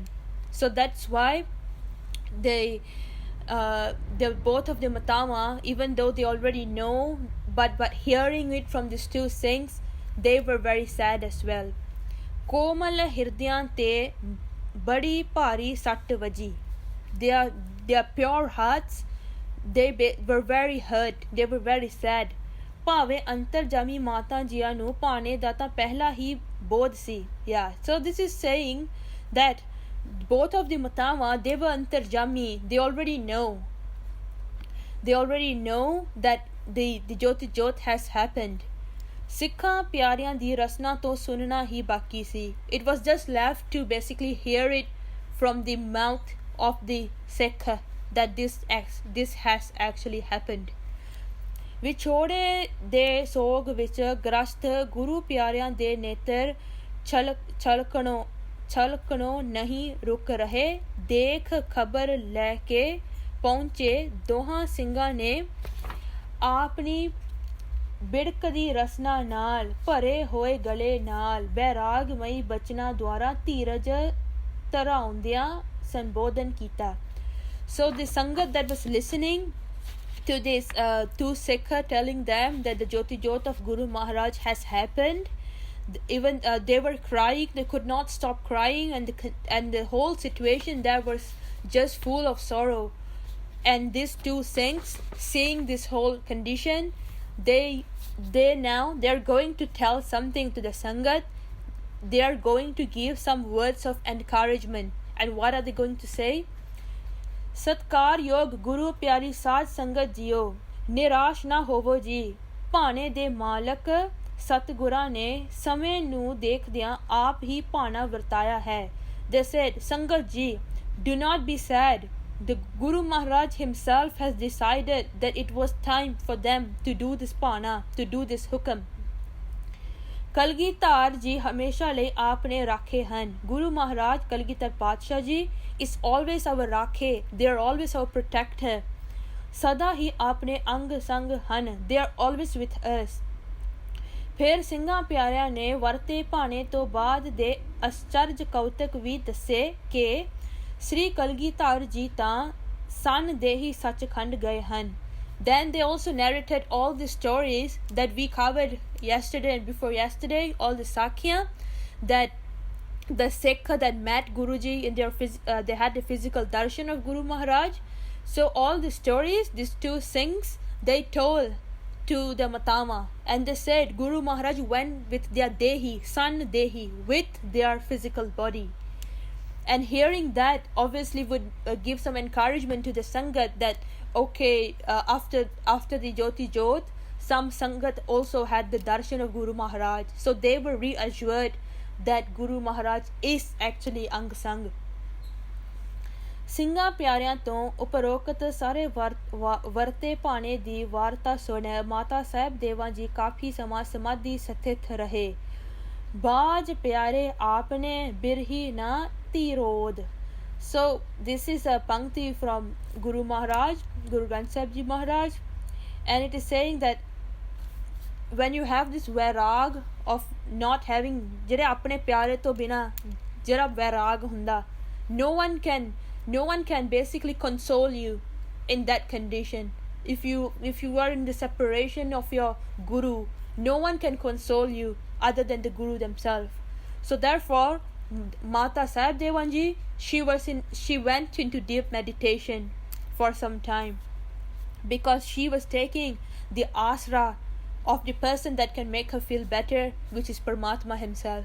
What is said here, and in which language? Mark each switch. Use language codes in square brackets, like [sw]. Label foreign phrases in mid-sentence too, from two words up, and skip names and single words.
[en] So that's why they both of the Matama, even though they already know, but hearing it from these two things, they were very sad as well. [pa] ਕੋਮਲ ਹਿਰਦਿਆਂ ਤੇ ਬੜੀ ਭਾਰੀ ਸੱਟ ਵੱਜੀ. [en] Their pure hearts, they were very hurt, they were very sad. [pa] ਭਾਵੇਂ ਅੰਤਰਜਾਮੀ ਮਾਤਾ ਜੀਆਂ ਨੂੰ ਭਾਣੇ ਦਾ ਤਾਂ ਪਹਿਲਾ ਹੀ ਬੋਧ ਸੀ. [en] Yeah, so this is saying that both of the Matama, they were antarjami. They already know that the Jyoti Jot has happened. [pa] Sikha ਪਿਆਰਿਆਂ ਦੀ ਰਸਨਾ ਤੋਂ ਸੁਣਨਾ ਹੀ ਬਾਕੀ ਸੀ. [en] It was just left to basically hear it from the mouth of the Sikh that this has actually happened. [pa] ਵਿਛੋੜੇ ਦੇ ਸੋਗ ਵਿੱਚ ਗ੍ਰਸਤ ਗੁਰੂ ਪਿਆਰਿਆਂ ਦੇ ਨੇਤਰ ਛਲਕਣੋਂ ਨਹੀਂ ਰੁਕ ਰਹੇ. ਦੇਖ ਖਬਰ ਲੈ ਕੇ ਪਹੁੰਚੇ ਦੋਹਾਂ ਸਿੰਘਾਂ ਨੇ ਆਪਣੀ ਬਿੜਕਦੀ ਰਸਨਾ ਨਾਲ ਭਰੇ ਹੋਏ ਗਲੇ ਨਾਲ ਬੈਰਾਗਮਈ ਬਚਨਾਂ ਦੁਆਰਾ ਧੀਰਜ ਧਰਾਉਂਦਿਆਂ ਸੰਬੋਧਨ ਕੀਤਾ. [en] So the Sangat that was listening to this two Sikha telling them that the Jyoti Jot of Guru Maharaj has happened, even they were crying, they could not stop crying, and the whole situation there was just full of sorrow. And these two saints, seeing this whole condition, they're going to tell something to the Sangat. They are going to give some words of encouragement. And what are they going to say? [pa] ਸਤਕਾਰ ਯੋਗ ਗੁਰੂ ਪਿਆਰੀ ਸਾਧ ਸੰਗਤ ਜੀਓ ਨਿਰਾਸ਼ ਨਾ ਹੋਵੋ ਜੀ ਭਾਣੇ ਦੇ ਮਾਲਕ ਸਤਿਗੁਰਾਂ ਨੇ ਸਮੇਂ ਨੂੰ ਦੇਖਦਿਆਂ ਆਪ ਹੀ ਭਾਣਾ ਵਰਤਾਇਆ ਹੈ. [en] They said, Sangat ji, do not be sad. The Guru Maharaj himself has decided that it was time for them to do this pana, to do this hukam. [pa] ਕਲਗੀਧਰ ਜੀ ਹਮੇਸ਼ਾ ਲਈ ਆਪਨੇ ਰਾਖੇ ਹਨ. [en] ਗੁਰੂ ਮਹਾਰਾਜ ਕਲਗੀਧਰ ਪਾਤਸ਼ਾਹ ਜੀ is always our ਰਾਖੇ. They are always our protector. [pa] ਸਦਾ ਹੀ ਆਪਣੇ ਅੰਗ ਸੰਗ ਹਨ. [en] They are always with us. [pa] ਫਿਰ ਸਿੰਘਾਂ ਪਿਆਰਿਆਂ ਨੇ ਵਰਤੇ ਭਾਣੇ ਤੋਂ ਬਾਅਦ ਦੇ ਅਚਰਜ ਕੌਤਕ ਵੀ ਦੱਸੇ ਕਿ ਸ੍ਰੀ ਕਲਗੀਧਰ ਜੀ ਤਾਂ ਸਨ ਦੇ ਹੀ ਸੱਚਖੰਡ ਗਏ ਹਨ. [en] Then they also narrated all the stories that we covered yesterday and before yesterday, all the Sakya, that the Sikh that met Guruji in their they had the physical darshan of Guru Maharaj. So all the stories, these two Singhs, they told to the Matama, and they said Guru Maharaj went with their Dehi, son Dehi, with their physical body. And hearing that obviously would give some encouragement to the Sangat that okay, after the Jyoti Jyot, some Sangat also had the darshan of Guru Maharaj. So they were reassured that Guru Maharaj is actually Ang Sang. [pa] ਸਿੰਘਾਂ ਪਿਆਰਿਆਂ ਤੋਂ ਉਪਰੋਕਤ ਸਾਰੇ ਵਰਤੇ ਭਾਣੇ ਦੀ ਵਾਰਤਾ ਸੁਣ ਮਾਤਾ ਸਾਹਿਬ ਦੇਵਾਂ ਜੀ ਕਾਫੀ ਸਮਾਂ ਸਮਾਧੀ ਸਥਿਤ ਰਹੇ. ਬਾਜ ਪਿਆਰੇ ਆਪਨੇ ਬਿਰਹੀ ਨਾ ਧੀਰੋਦ. [en] So this is a pankti from Guru Maharaj, Guru Granth Sahib Ji Maharaj, and it is saying that when you have this vairag of not having [pa] ਜਿਹੜੇ ਆਪਣੇ ਪਿਆਰੇ ਤੋਂ ਬਿਨਾ ਜਿਹੜਾ vairag ਹੁੰਦਾ, [en] no one can basically console you in that condition. If you are in the separation of your guru, no one can console you other than the guru themselves. So therefore Mata Sahib Devan ji, she went into deep meditation for some time because she was taking the asra of the person that can make her feel better, which is Paramatma himself.